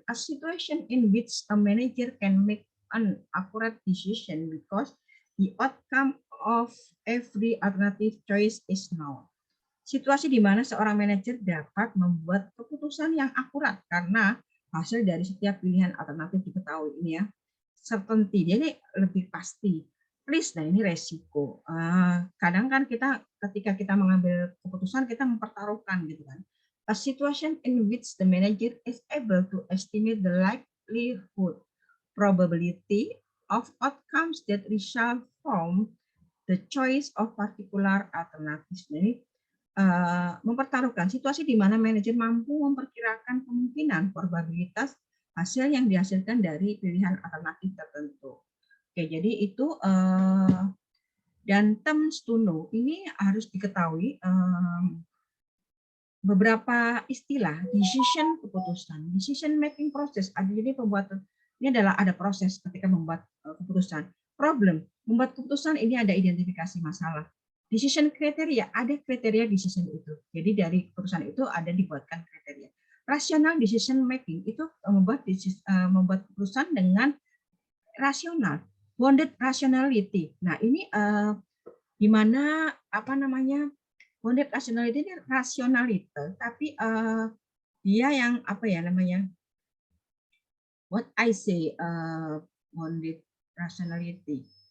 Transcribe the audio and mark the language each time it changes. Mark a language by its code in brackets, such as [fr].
[en] A situation in which a manager can make an accurate decision because the outcome of every alternative choice is known. [id] Situasi di mana seorang manajer dapat membuat keputusan yang akurat karena hasil dari setiap pilihan alternatif diketahui. Ini ya, certainty, dia ini lebih pasti. Risk, nah ini resiko. Kadang kan kita ketika kita mengambil keputusan kita mempertaruhkan gitu kan. [en] A situation in which the manager is able to estimate the likelihood, probability of outcomes that result from the choice of particular alternatives. [id] Jadi mempertaruhkan situasi di mana manajer mampu memperkirakan kemungkinan probabilitas hasil yang dihasilkan dari pilihan alternatif tertentu. Oke, jadi itu dan [en] terms to know [id] ini harus diketahui beberapa istilah decision keputusan, decision making process. Jadi pembuatan ini adalah ada proses ketika membuat keputusan. Problem, membuat keputusan ini ada identifikasi masalah. Decision kriteria, ada kriteria decision itu. Jadi dari keputusan itu ada dibuatkan kriteria. Rational decision making itu membuat keputusan dengan rasional. Bounded rationality. Nah, ini di mana apa namanya? Bounded rationality ini rasionalitas, tapi dia yang apa ya namanya? [en] What I say bounded rationality.